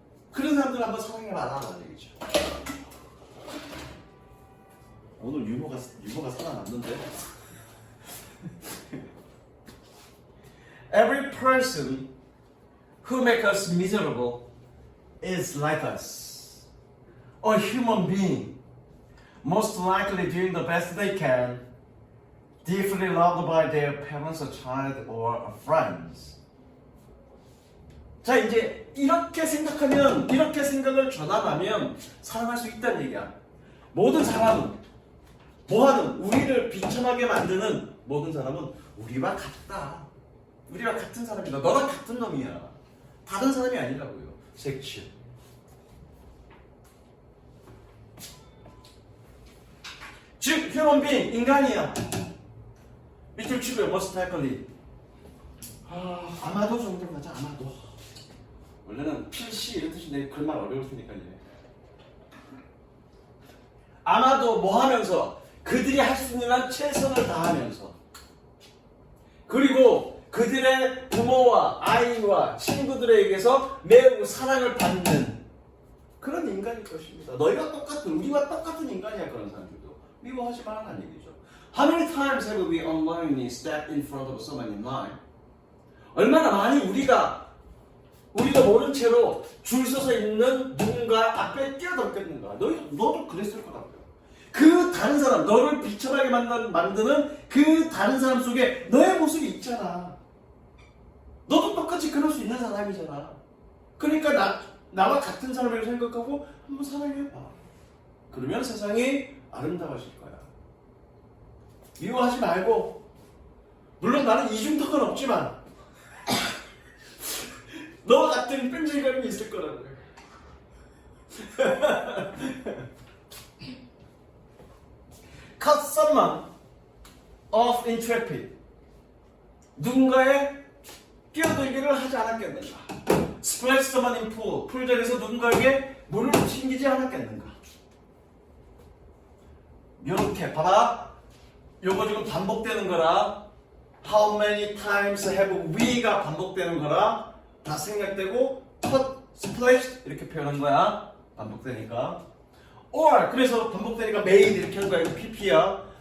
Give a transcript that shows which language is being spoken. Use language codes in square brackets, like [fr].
[ko] 그런 사람들 한번 사랑해봐라는 얘기죠. 오늘 유머가 살아났는데. [en] Every person who makes us miserable is like us. A human being, most likely doing the best they can, deeply loved by their parents, a child, or friends. [ko] 자, 이제 이렇게 생각을 전환하면 사랑할 수 있다는 얘기야. 모든 사람은 뭐하는? 우리를 비참하게 만드는 모든 사람은 우리와 같다. 우리와 같은 사람이다. 너랑 같은 놈이야. 다른 사람이 아니라고요. 섹슈. human being, 인간이야. 밑줄 치고요. most likely. 아마도 정도 맞아. 아마도. 원래는 필시 이런 뜻인데 글말 어려울 테니까요. 아마도 뭐 하면서 그들이 할 수 있는 한 최선을 다하면서 그리고 그들의 부모와 아이와 친구들에게서 매우 사랑을 받는 그런 인간일 것입니다. 너희가 똑같은 우리와 똑같은 인간이야. 그런 사람들도 미워하지 말라는 얘기죠. [en] How many times have we unknowingly stepped in front of someone in line? [ko] 얼마나 많이 우리도 모른 채로 줄 서서 있는 누군가 앞에 뛰어들었겠는가. 너도 그랬을 거라고요. 그 다른 사람, 너를 비참하게 만드는 그 다른 사람 속에 너의 모습이 있잖아. 너도 똑같이 그럴 수 있는 사람이잖아. 그러니까 나와 같은 사람이라고 생각하고 한번 사랑해봐. 그러면 세상이 아름다워질 거야. 미워하지 말고. 물론 나는 이중턱은 없지만 너와 같은 뺀질거림이 있을 거라고요. [en] Cut someone off in traffic. [ko] 누군가의 끼어들기를 하지 않았겠는가? [en] Splash someone in pool. [ko] 풀장에서 누군가에게 물을 튕기지 않았겠는가? 이렇게 봐봐. 요거 지금 반복되는 거라. [en] How many times have we가 [ko] 반복되는 거라. 다 생략되고 cut, splash 이렇게 표현한 거야. 반복되니까. or 그래서 반복되니까 made 이렇게 하는 거야. 이거 pp야.